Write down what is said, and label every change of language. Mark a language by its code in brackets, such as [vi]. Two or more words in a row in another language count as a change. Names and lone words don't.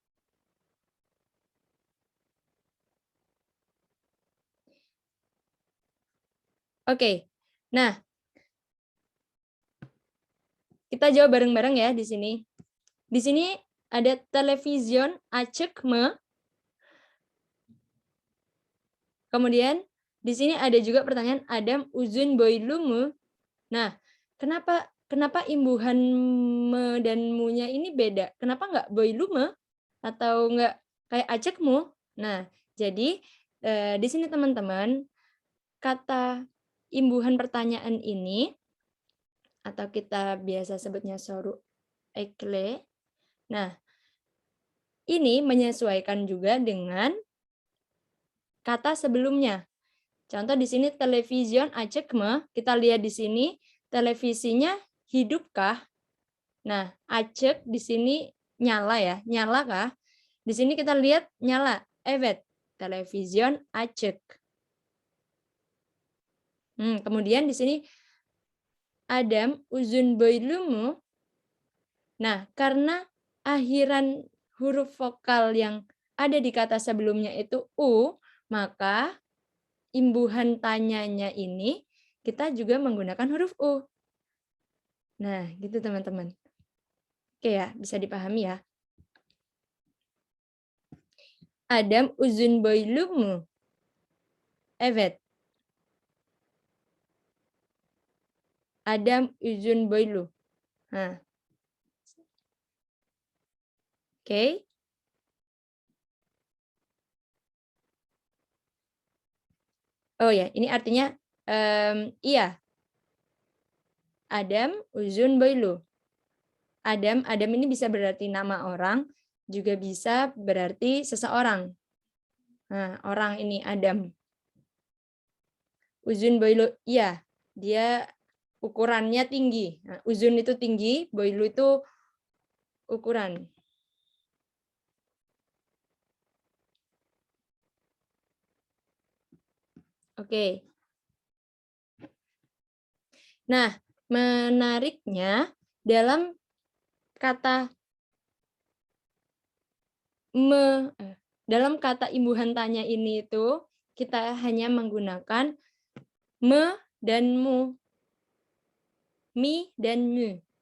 [id] Oke. Nah, kita jawab bareng-bareng ya di sini. Di sini ada [tr] television acek me. [id] Kemudian di sini ada juga pertanyaan Adam [tr] uzun boylumu. [id] Nah, kenapa imbuhan me dan mu-nya ini beda? Kenapa nggak boylume atau nggak kayak acekmu? Nah, jadi di sini teman-teman, kata imbuhan pertanyaan ini atau kita biasa sebutnya [tr] soru ekle. [id] Nah, ini menyesuaikan juga dengan kata sebelumnya. Contoh di sini [tr] television acekme, [id] kita lihat di sini televisinya hidupkah? Nah, acek di sini nyala ya, nyala kah? Di sini kita lihat nyala, evet, [tr] television acek. [id] Kemudian di sini Adam [tr] uzun boylumu. [id] Nah, karena akhiran huruf vokal yang ada di kata sebelumnya itu u, maka imbuhan tanyanya ini kita juga menggunakan huruf U. Nah, gitu teman-teman. Oke ya, bisa dipahami ya. [tr] Adam uzun boylumu. Evet. Adam uzun boylu. [id] Nah. Oke. Oh ya, ini artinya iya. [tr] Adam uzun boylu. [id] Adam ini bisa berarti nama orang, juga bisa berarti seseorang. Nah, orang ini Adam. [tr] Uzun boylu, [id] iya, dia ukurannya tinggi. Nah, uzun itu tinggi, boylu itu ukuran. Oke. Nah, menariknya dalam kata dalam kata imbuhan tanya ini itu kita hanya menggunakan me dan mu, mi dan mu.